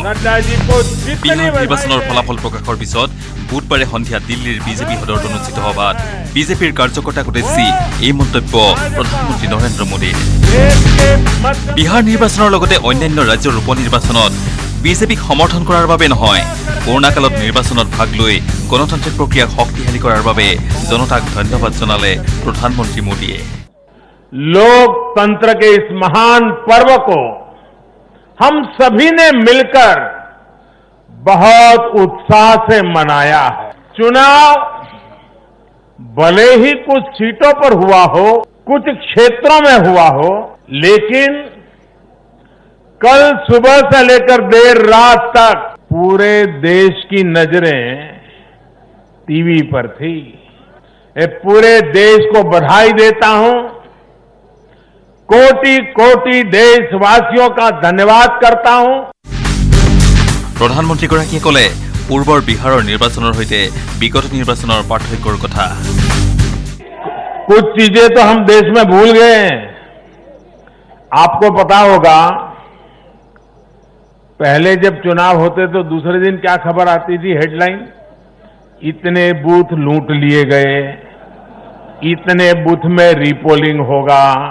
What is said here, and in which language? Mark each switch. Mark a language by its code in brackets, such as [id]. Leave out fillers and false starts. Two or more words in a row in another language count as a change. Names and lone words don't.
[as] বিহাৰ নিৰ্বাচনৰ ফলাফল প্ৰকাশৰ পিছত বুধবাৰে সন্ধিয়া দিল্লীৰ বিজেপি সদৰত অনুষ্ঠিত সভাত বিজেপিৰ কাৰ্যকৰ্তাক উদ্দেশ্যি এই মন্তব্য প্ৰধানমন্ত্ৰী নৰেন্দ্ৰ মোদীৰ। বিহাৰ নিৰ্বাচনৰ লগতে অন্যান্য ৰাজ্যৰ উপ নিৰ্বাচনত বিজেপিক সমৰ্থন কৰাৰ বাবে নহয়, কৰোণা কালত নিৰ্বাচনত ভাগ লৈ গণতান্ত্ৰিক প্ৰক্ৰিয়াক শক্তিশালী কৰাৰ বাবে জনতাক ধন্যবাদ জনালে প্ৰধানমন্ত্ৰী মোদীয়ে। [hi] लोकतंत्र के इस महान पर्व को हम सभी ने मिलकर बहुत उत्साह से मनाया है। चुनाव भले ही कुछ सीटों पर हुआ हो, कुछ क्षेत्रों में हुआ हो, लेकिन कल सुबह से लेकर देर रात तक पूरे देश की नजरें टीवी पर थी। मैं पूरे देश को बधाई देता हूं, कोटि कोटि देशवासियों का धन्यवाद करता हूं। [as] প্ৰধানমন্ত্ৰীগৰাকীয়ে ক'লে পূৰ্বৰ বিহাৰৰ নিৰ্বাচনৰ সৈতে বিগত নিৰ্বাচনৰ পাৰ্থক্যৰ কথা। [hi] कुछ चीजें तो हम देश में भूल गए हैं। आपको पता होगा पहले जब चुनाव होते तो दूसरे दिन क्या खबर आती थी, हेडलाइन, इतने बूथ लूट लिए गए, इतने बूथ में रीपोलिंग होगा।